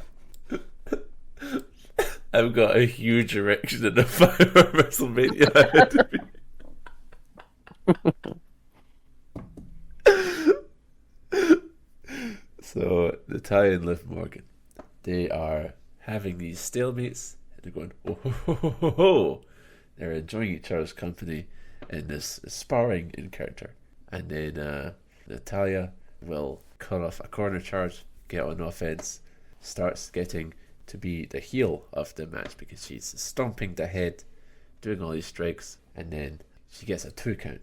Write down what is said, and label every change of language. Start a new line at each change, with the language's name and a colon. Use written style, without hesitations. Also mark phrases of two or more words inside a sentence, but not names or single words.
English: I've got a huge erection in the fire of WrestleMania. So, Natalya and Liv Morgan, they are having these stalemates, and they're going, oh, ho, ho, ho, ho, ho. They're enjoying each other's company in this sparring encounter. And then Natalya will cut off a corner charge, get on offense, starts getting to be the heel of the match because she's stomping the head, doing all these strikes, and then she gets a 2 count.